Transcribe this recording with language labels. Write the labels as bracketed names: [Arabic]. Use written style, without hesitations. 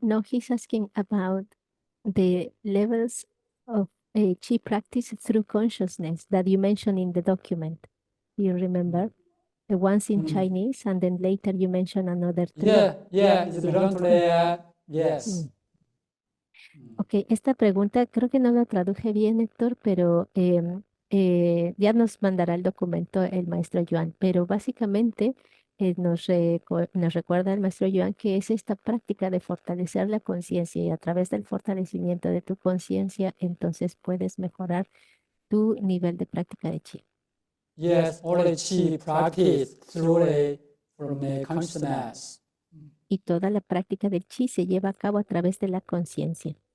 [English] No, he's asking about the levels of chi practice through consciousness that you mentioned in the document. You remember? The ones in Chinese, and then later you mentioned another 3. Yeah, it's belong to the, yes. [Spanish] Ok, esta pregunta creo que no lo traduje bien, Héctor, pero ya nos mandará el documento el maestro Yuan. Pero básicamente nos recuerda el maestro Yuan que es esta práctica de fortalecer la conciencia y a través del fortalecimiento de tu conciencia, entonces puedes mejorar tu nivel de práctica de chi. [English] Yes, all the qi practice from the consciousness. [Spanish] Y toda la práctica del chi se lleva a cabo a través de la conciencia.